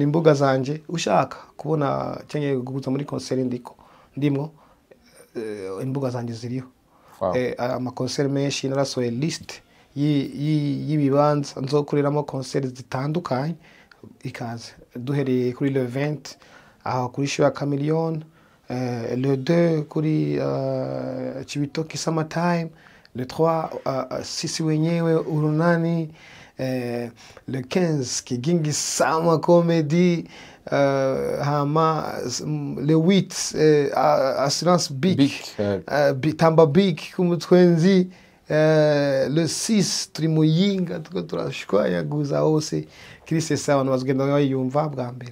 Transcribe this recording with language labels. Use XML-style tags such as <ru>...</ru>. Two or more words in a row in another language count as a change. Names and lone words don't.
<rn>imbuga zanje ushaka kubona cyangwa guguza muri concert ndimo imbuga zanje ziriho ama concert menshi narasohoye list y'ibibanza nzokoreramo concert zitandukanye ikaze duhereye kuri le 20 aho kuri show ya Chameleone le 2 kuri Chibitoki Summertime le 3 sisi wenyewe urunani le 15 Kigingi Sama Comedy hama le 8 Assurance Big Tamba Big kumutwenzi le 6 Trimuyinga tuko turashwaya guza hose Chrises abantu bazgenda bayumva bwa mbere</rn>